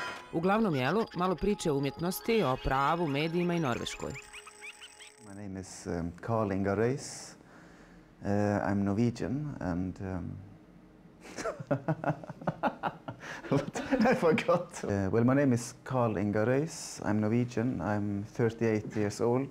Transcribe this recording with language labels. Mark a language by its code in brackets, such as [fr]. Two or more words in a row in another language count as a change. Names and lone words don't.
[hr] Uglavnom jelu, malo priče o umjetnosti, o pravu, medijima i Norveškoj. [en] My name is Karl Ingar. I'm Norwegian and I forgot. Well, my name is Karl Ingar. I'm Norwegian. I'm 38 years old.